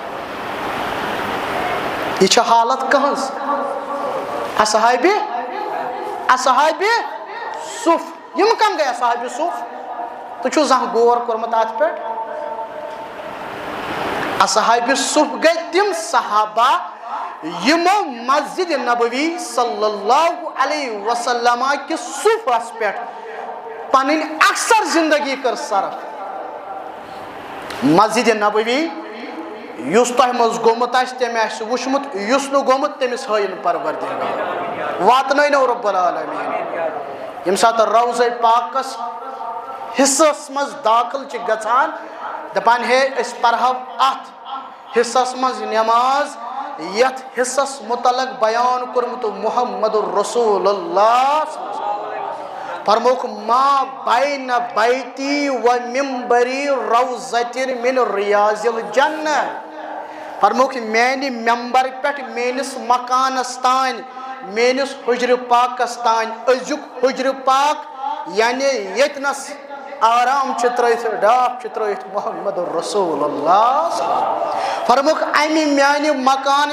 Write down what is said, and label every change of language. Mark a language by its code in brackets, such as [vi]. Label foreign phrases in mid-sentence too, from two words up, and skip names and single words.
[ks] یہِ چھِ حالت کٕہٕنٛز اصحابِ صف یم کم گٔے اصحابِ صف تُہۍ چھُو زانٛہہ غور کوٚرمُت اتھ پٮ۪ٹھ اصحابِ صف گٔے تِم صحابہ یمو مسجد نبوی [ar] صلی اللہ علیہ وسلم [ks] کِس صفس پٮ۪ٹھ پنٕنۍ اکثر زندگی کٔر صرف مسجد نبوی یُس تۄہہِ منٛز گوٚمُت آسہِ تٔمۍ آسہِ وٕچھمُت یُس نہٕ گوٚمُت تٔمِس ہٲیِن پروردگار واتنٲینو رب العالمیٖن ییٚمہِ ساتہٕ روضہ پاکس حصس منٛز داخل چھِ گژھان دپان ہے أسۍ پرہو اتھ حصس منٛز نٮ۪ماز یتھ حصس متعلق بیان کوٚرمُت محمد رسول اللہ فرموکھ ما [ar] بین بیتی و ممبری روضۃ من ریاض الجنہ [ks] فرموکھ میانہِ ممبر پٮ۪ٹھ میٲنِس مکانس تانۍ میٲنِس حجرِ پاکس تانۍ أزیُک حجرِ پاک یعنی ییٚتنس آرام چھِ ترٲیِتھ ڈاپھ چھِ ترٲیِتھ محمد رسول اللہ فرموکھ امہِ میانہِ مکان